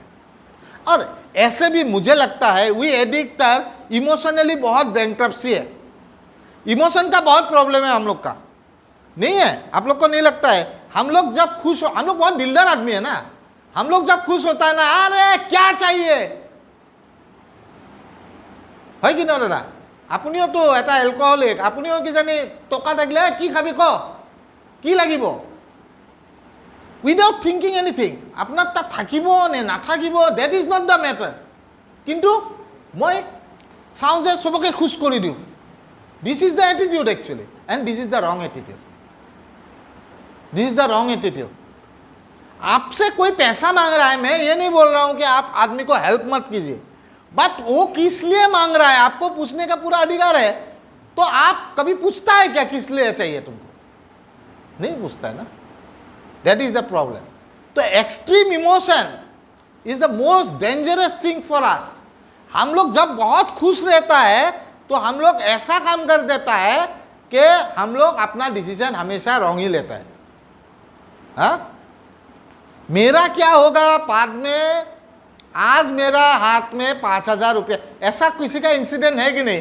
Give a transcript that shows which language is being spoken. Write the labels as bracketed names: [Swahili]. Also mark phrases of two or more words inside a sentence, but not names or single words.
[Hindi] और ऐसे भी मुझे लगता है [English] we addicted emotionally [Hindi] बहुत बैंक्रप्सी है। इमोशन का बहुत प्रॉब्लम है हम लोग का, नहीं है? आप लोग को नहीं लगता है? हम लोग जब खुश हो, हम लोग बहुत दिलदार आदमी है ना, हम लोग जब खुश होता है ना, अरे क्या चाहिए, है कि ना दादा? [Assamese] আপুনিও তো এটা এলকহলিক, আপুনিও কি জানি টকা থাকিলে কি খাবি ক, কি লাগিব, [English] without thinking anything. [Assamese] আপনার তা থাকিব নে নাথাকিব, [English] That is not the matter. [Assamese] কিন্তু মই চাওঁ যে [Hindi] सबके खुश [Assamese] কৰি দিওঁ। [English] This is the attitude actually, and this is the wrong attitude. This is the wrong attitude. [Hindi] आपसे कोई पैसा मांग रहा है, मैं ये नहीं बोल रहा हूं कि आप आदमी को हेल्प मत कीजिए, बट वो किस लिए मांग रहा है आपको पूछने का पूरा अधिकार है। तो आप कभी पूछता है क्या किस लिए चाहिए तुमको? नहीं पूछता है ना। [English] That is the problem. तो extreme emotion is the most dangerous thing for us. [Hindi] हम लोग जब बहुत खुश रहता है तो हम लोग ऐसा काम कर देता है कि हम लोग अपना डिसीजन हमेशा रॉन्ग ही लेता है। हाँ, मेरा क्या होगा बाद में, आज मेरा हाथ में 5000 रुपया, ऐसा किसी का इंसिडेंट है कि नहीं?